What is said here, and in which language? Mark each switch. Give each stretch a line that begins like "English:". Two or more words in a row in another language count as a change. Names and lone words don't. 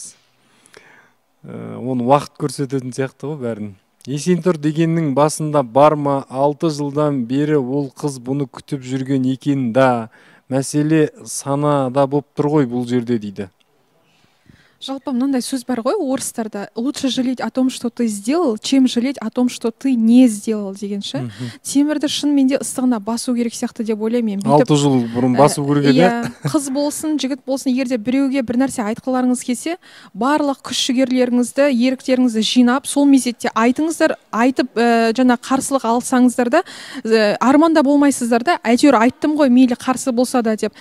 Kazakh: Оны уақыт көрсететін сияқты ғой бәрін. Есентұр дегеннің басында бар ма? 6 жылдан бері ол қыз бұны күтіп жүрген екен да. Мәселе санада болып тұр ғой бұл жерде дейді. Жалпы мынандай сөз бар ғой орыстарда:
Russian: лучше жалеть о том, что ты сделал, чем жалеть о том, что ты не сделал
Kazakh: деген ше. Темірді шынымен де ыстығына басу керек сияқты деп ойлаймын мен. 6 жыл бұрын басу керек еді. Иә, қыз болсын, жігіт болсын, егер де біреуге бір нәрсе айтқыларыңыз келсе, барлық күш жігерлеріңізді, еріктеріңізді жинап, сол мезетте айтыңыздар, айтып жаңа қарсылық алсаңыздар да, арманда болмайсыздар да, әйтеуір айттым ғой, мейлі қарсы болса да деп.